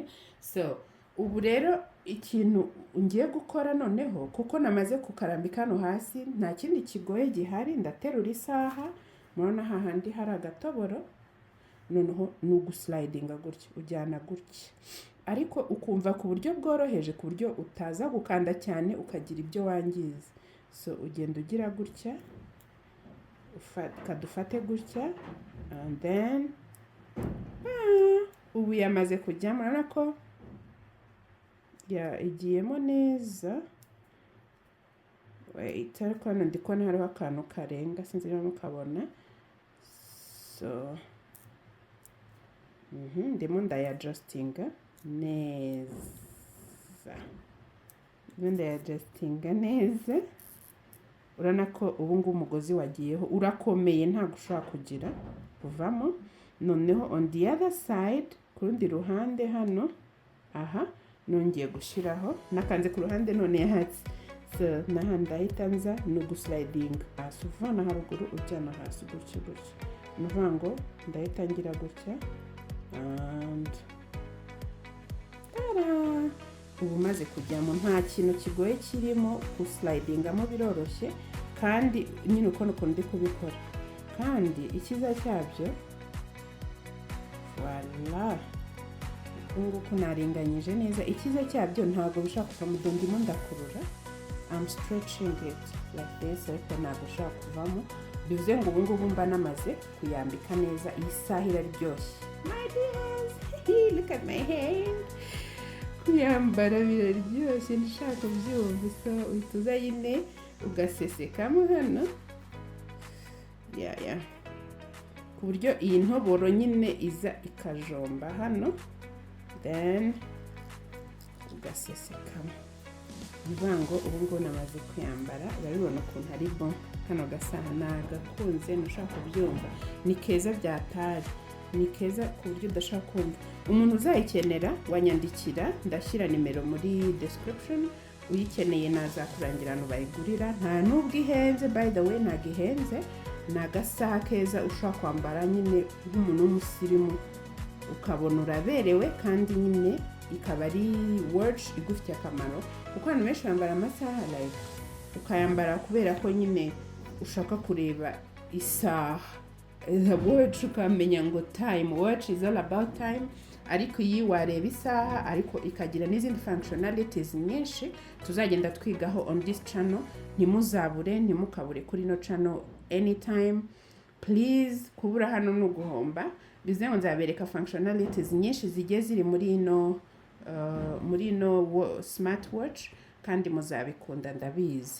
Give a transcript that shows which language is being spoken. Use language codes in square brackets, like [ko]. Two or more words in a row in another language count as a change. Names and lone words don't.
[rw] So ubu rero ikintu ngiye gukora noneho, kuko namaze kukarambika hano hasi nta kindi kigoye gihari, ndaterura isaha, murabona hahandi hari agatoboro, noneho ni uguslidinga gutya, ujyana gutya ariko ukumva ku buryo bworoheje, ku buryo utaza gukanda cyane ukagira ibyo wangiza. So ugenda ugira gutya, kadufate gutya, [en] and then [rw] ubu yamaze kujyamo, urabona ko igiyemo neza. Wait, ariko hano ndi kubona hariho akantu karenga, sinzi niba mukabona. So ndimo ndayadjustinga neza, urabona ko ubu ngubu umugozi wagiyeho, urakomeye ntabwo ushobora kugira kuvamo. [en] Noneho on the other side, [rw] ku rundi ruhande hano, nongeye gushyiraho, nakanze ku ruhande none hasi. So n'ahandi ndahita nza no guslidinga hasi, uvana haruguru ujyana hasi gutya gutya, ni ukuvuga ngo ndahita ngira gutya and ubu maze kujyamo, nta kintu kigoye kirimo, guslidingamo biroroshye kandi nyine uko ndi kubikora. Kandi icyiza cyabyo, voilà, nguko naringanyije neza. Icyiza cyabyo ntabwo bishaka kuvamo, ndimo ndakurura, [en] I'm stretching it like this, [rw] ariko ntabwo bishaka kuvamo. Bivuze ngo ubu ngubu mba namaze kuyambika neza, iyi saha iraryoshye. [en] My dears, look at my hand. [rw] Kuyambara biraryoshye, ndashaka kubyumva. So uhita uza nyine ugasesekamo hano, ku buryo iyi ntoboro nyine iza ikajomba hano, then ugasesekamo. Nivuga ngo ubu ngubu namaze kuyambara, urabibona ukuntu ari bon. Kano gasaha nagakunze, ntushaka kubyumva, ni keza byatari, ni keza ku buryo udashaka kumva. Umuntu uzayikenera wanyandikira, ndashyira nimero muri description, uyikeneye nazakurangira ahantu bayigurira. Nta nubwo ihenze, [en] by the way, [rw] ntabwo ihenze, ni agasaha keza ushobora kwambara nyine nk'umuntu w'umusirimu, ukabona uraberewe, kandi nyine ikaba ari watch igufitiye akamaro, kuko abantu benshi bambara amasaha like ukayambara kubera ko nyine ushaka kureba isaha, [en] the watch [rw] ukamenya ngo [en] time, watch is all about time. [rw] Ariko iyi wareba isaha ariko ikagira n'izindi functionalities nyinshi tuzagenda twigaho [en] on this channel. [rw] Ntimuzabure, ntimukabure kuri no channel [en] anytime please. [rw] Kubura hano no guhomba, bize ngo nzabereka functionalities nyinshi zigiye ziri muri no smartwatch, kandi muzabikunda ndabizi.